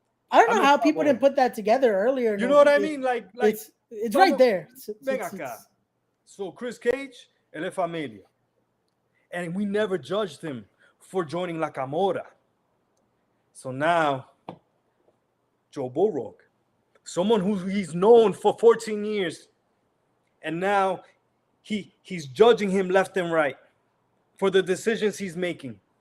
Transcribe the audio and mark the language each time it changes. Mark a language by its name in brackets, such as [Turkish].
[English] I don't know how people didn't put that together earlier. You know what I mean? Like it's right there. [Spanish] Ven acá. So Chris Cage, él es familia. [English] And we never judged him for joining La Camora. So now, Joe Bullrog, someone who he's known for 14 years, and now he's judging him left and right for the decisions he's making.